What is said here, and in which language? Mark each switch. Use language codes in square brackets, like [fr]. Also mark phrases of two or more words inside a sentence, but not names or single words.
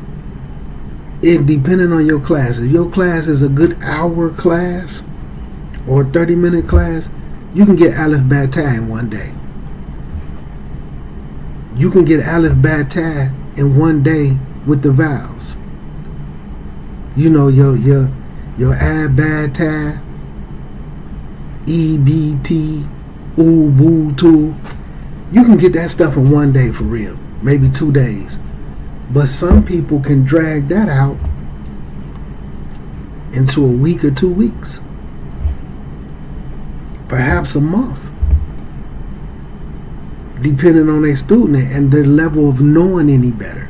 [en] It depending on your class. If your class is a good hour class or a 30-minute class, you can get [ar] ألف باء تاء [en] in one day. You can get [ar] ألف باء تاء [en] in one day with the vowels. You know, your Ab Ba Ta, E B T, U Bu Tu. You can get that stuff in one day for real, maybe 2 days. But some people can drag that out into a week or 2 weeks, perhaps a month, depending on their student and their level of knowing any better.